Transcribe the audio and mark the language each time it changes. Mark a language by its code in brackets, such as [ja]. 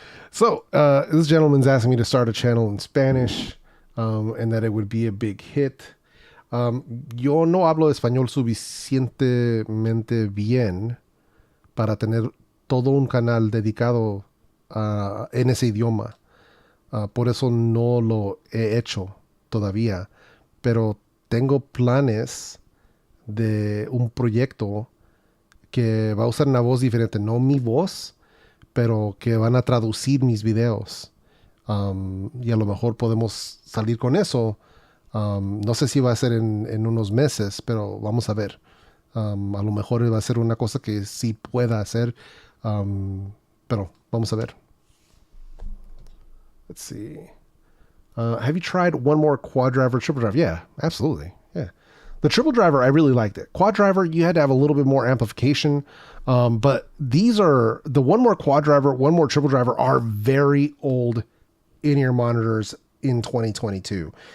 [en] So this gentleman's asking me to start a channel in Spanish and that it would be a big hit. [es] Yo no hablo español suficientemente bien para tener todo un canal dedicado en ese idioma. Por eso no lo he hecho todavía, pero tengo planes de un proyecto que va a usar una voz diferente, no mi voz, pero que van a traducir mis videos. Y a lo mejor podemos salir con eso. No sé si va a ser en unos meses, pero vamos a ver. A lo mejor va a ser una cosa que sí pueda hacer, pero vamos a ver. [en] Let's see. Have you tried one more quad driver, triple driver? Yeah, absolutely. Yeah. The triple driver, I really liked it. Quad driver, you had to have a little bit more amplification. But these are the one more quad driver, one more triple driver are very old in-ear monitors in 2022.